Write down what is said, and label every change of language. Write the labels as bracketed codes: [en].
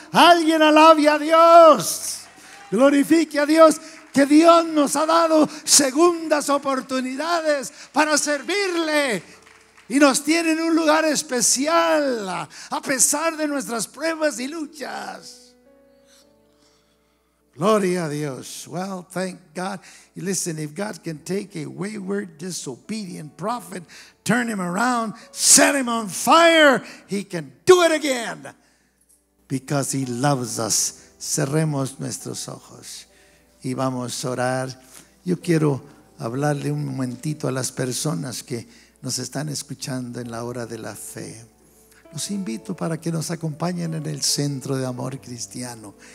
[es] Alguien alabe a Dios, glorifique a Dios, que Dios nos ha dado segundas oportunidades para servirle y nos tiene en un lugar especial a pesar de nuestras pruebas y luchas. Gloria a Dios. [en] Well, thank God. Listen, if God can take a wayward, disobedient prophet, turn him around, set him on fire, he can do it again because he loves us. [es] Cerremos nuestros ojos y vamos a orar. Yo quiero hablarle un momentito a las personas que nos están escuchando en la hora de la fe. los invito para que nos acompañen en el Centro de Amor Cristiano.